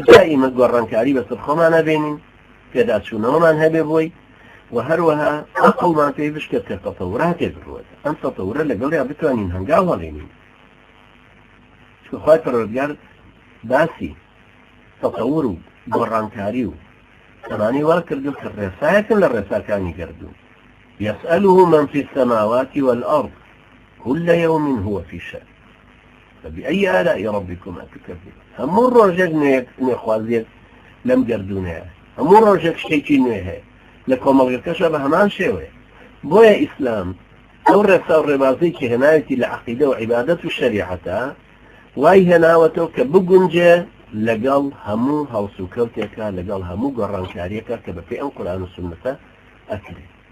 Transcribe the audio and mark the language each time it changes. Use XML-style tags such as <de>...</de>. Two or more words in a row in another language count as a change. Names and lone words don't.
<ckb>دائیمە گۆڕانکاری بەسەر خۆمان نەبێنین پێداچوونەوەمان هەبێ بۆی و هەروەها عەقڵمان پێی بشکێت کە تەتەورات بڕوێت ئەم تەتەورە لەگەڵیا بتوانین هەنگاو هەڵێنین چونکە خوای پەروەردگار باسی تەتەور و گۆڕانکاری و ئەمانەی وا کردو کە ڕێسایەکن لە ڕێساکانی گردون</ckb> <ar>يسأله من في السماوات والأرض كل يوم هو في شأن فبأي آلاء ربكما تكذبان</ar> <ckb>هەموو ڕۆژێک نوێخوازیەک لەم گردونەیە هەموو ڕۆژێک شتێکی نوێ هەیە لە کۆمەڵگەکەشە بە هەمان شێوەیە بۆیە ئیسلام ئەو ڕێسا و ڕێبازەی کە هێناوێتی لە عەقیدە و عیبادەت و شەریعەتە وای هێناوەتەوە کە بگونجێ لەگەڵ هەموو هەڵسوکەوتێکە لەگەڵ هەموو گۆڕانکاریەکە کە بەپێی ئەم قورئان و سونەتە ئەکرێت</ckb>